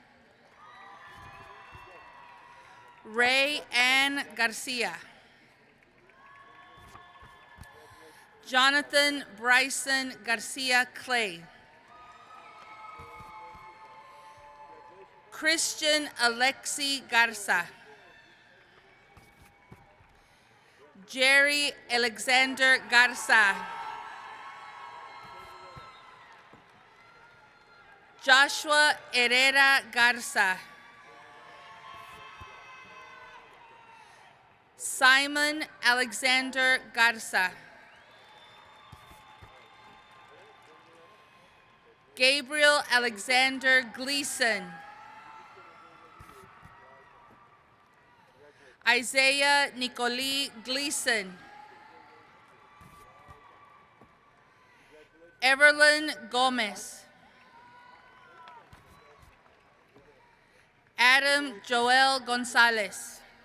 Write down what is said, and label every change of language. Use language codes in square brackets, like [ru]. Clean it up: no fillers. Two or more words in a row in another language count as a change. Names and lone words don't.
[en] Ray Ann Garcia. Jonathan Bryson Garcia Clay. Christian Alexi Garza. Jerry Alexander Garza. Joshua Herrera Garza. Simon Alexander Garza. Gabriel Alexander Gleason. Isaiah Nicoli Gleason. Everlyn Gomez. Adam Joel Gonzalez.